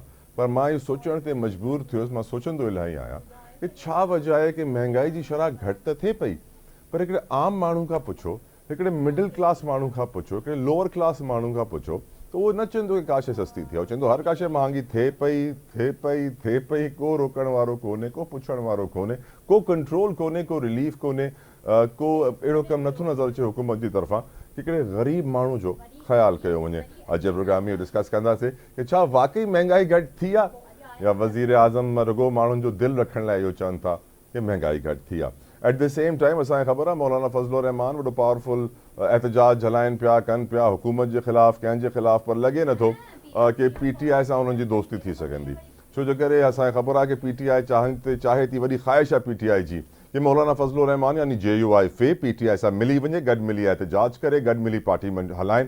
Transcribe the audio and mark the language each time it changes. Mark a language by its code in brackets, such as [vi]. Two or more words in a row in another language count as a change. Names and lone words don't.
[sd] पर मां इहो सोचण ते मजबूर थियुसि, मां सोचंदो इलाही आहियां कि छा वजह आहे कि महांगाई जी शरह घटि त थिए पई, पर हिकिड़े आम माण्हू खां पुछो, हिकिड़े [en] middle class [sd] माण्हू खां पुछो, हिकिड़े [en] lower class [sd] माण्हू खां पुछो, त उहो न चवंदो कि का शइ सस्ती थी आहे, उहो चवंदो हर का शइ महांगी थिए पई, को रोकण वारो कोन्हे, को पुछण वारो कोन्हे, को कंट्रोल कोन्हे, को रिलीफ कोन्हे, को अहिड़ो कमु नथो नज़र अचे हुकूमत जी तरफ़ां कि हिकिड़े ग़रीब माण्हू जो ख़्यालु कयो वञे। अॼु जे प्रोग्राम में इहो डिस्कस कंदासीं कि छा वाक़ई महांगाई घटि थी आहे या वज़ीर आज़म रुॻो माण्हुनि जो दिलि रखण लाइ इहो चवनि था कि महांगाई घटि थी आहे। [en] at the same time [sd] असांखे ख़बर आहे मौलाना फज़लुर रहमान वॾो पावरफुल एहतजाज हलाइनि पिया, कनि पिया हुकूमत जे ख़िलाफ़, कंहिंजे ख़िलाफ़, पर लॻे नथो कि PTI सां उन्हनि जी दोस्ती थी सघंदी। छो जे करे असांखे ख़बर आहे कि PTI चाहे थी, वॾी ख़्वाहिश आहे PTI जी कि मौलाना फज़लुर रहमान यानी JUI फ़े PTI सां मिली वञे, गॾु मिली एहतजाज करे, गॾु मिली पार्टी हलाइनि।